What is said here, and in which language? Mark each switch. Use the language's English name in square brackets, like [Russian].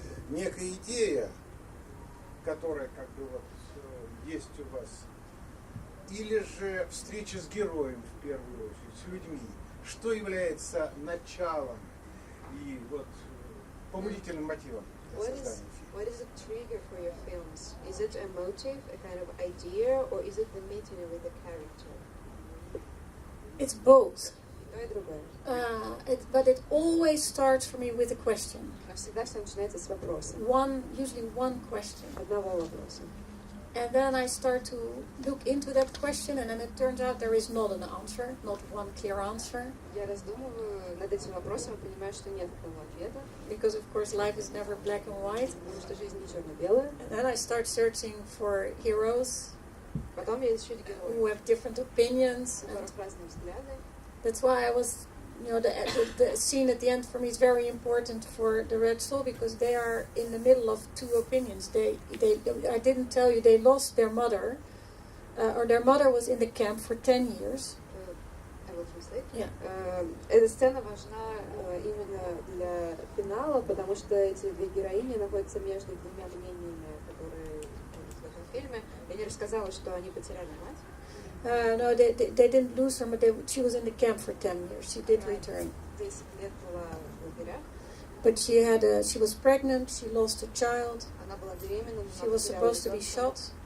[Russian] Некая идея, которая как бы вот есть у вас, или же встреча с героем в первую очередь, с людьми? Что является началом и вот побудительным мотивом для создания фильма? [English] What is the trigger for your films? Is it a motive, a kind of idea, or is it the meeting with the character? It's both. [Russian] То и другое. [English] But it always starts for me with a question. [Russian] Всегда все начинается с вопроса. [English] Usually one question. [Russian] Одного вопроса. [English] And then I start to look into that question, and then it turns out there is not an answer, not one clear answer. [Russian] Я раздумываю над этим вопросом и понимаю, что нет одного ответа. [English] Because of course life is never black and white. [Russian] Потому что жизнь не черно-белая. [English] And then I start searching for heroes. [Russian] Потом я ищу героев. [English] Who have different opinions. [Russian] У которых разные взгляды. [English] That's why I was, the scene at the end for me is very important for the Red Soul, because they are in the middle of two opinions. I didn't tell you, they lost their mother, or their mother was in the camp for 10 years. I will translate. Yeah. [Russian] Эта сцена важна именно для финала, потому что эти две героини находятся между двумя мнениями, которые не рассказала, что они потеряли мать. [English] No, they didn't lose her, but she was in the camp for 10 years. She did return. [Russian] 10 лет была в лагерях. [English] But she was pregnant, she lost a child. [Russian] Она была беременна. [English] She was supposed to be shot.